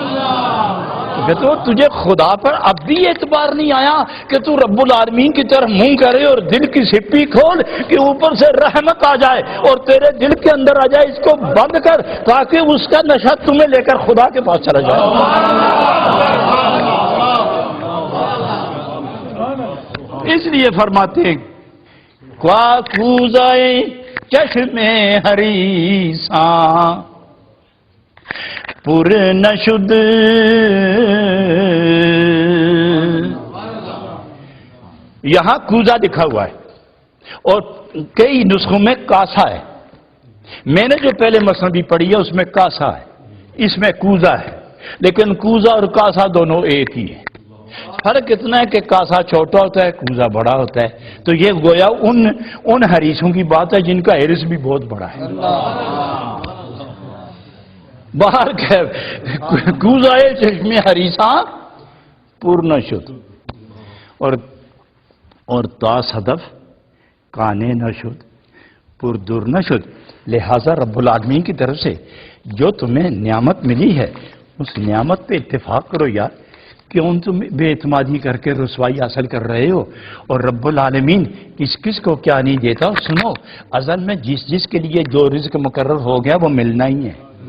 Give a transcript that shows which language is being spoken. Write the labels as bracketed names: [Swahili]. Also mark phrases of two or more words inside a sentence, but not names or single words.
[Urdu] تو تجھے خدا پر اب بھی اعتبار نہیں آیا کہ تو رب العالمین کی طرف منہ کرے اور دل کی سپی کھول کہ اوپر سے رحمت آ جائے اور تیرے دل کے اندر آ جائے، اس کو بند کر تاکہ اس کا نشہ تمہیں لے کر خدا کے پاس چلا جائے۔ اس لیے فرماتے ہیں [Persian] کوا کوزائے چشم حریصاں پر نشد، [Urdu] یہاں کوزہ لکھا ہوا ہے اور کئی نسخوں میں کاسا ہے۔ میں نے جو پہلے مصنوی پڑھی ہے اس میں کاسا ہے، اس میں کوزہ ہے، لیکن کوزہ اور کاسا دونوں ایک ہی ہے۔ فرق اتنا ہے کہ کاسا چھوٹا ہوتا ہے، کوزہ بڑا ہوتا ہے۔ تو یہ گویا ان حریصوں کی بات ہے جن کا حرص بھی بہت بڑا ہے۔ [Persian] باہر کوزائے چشم حریصاں پر نشد، اور تا صدف کانے نشد پر در نشد۔ [Urdu] لہذا رب العالمین کی طرف سے جو تمہیں نعمت ملی ہے اس نعمت پہ اتفاق کرو یار، کیوں تم بے اعتمادی کر کے رسوائی حاصل کر رہے ہو؟ اور رب العالمین کس کس کو کیا نہیں دیتا۔ سنو، ازل میں جس کے لیے جو رزق مقرر ہو گیا وہ ملنا ہی ہے۔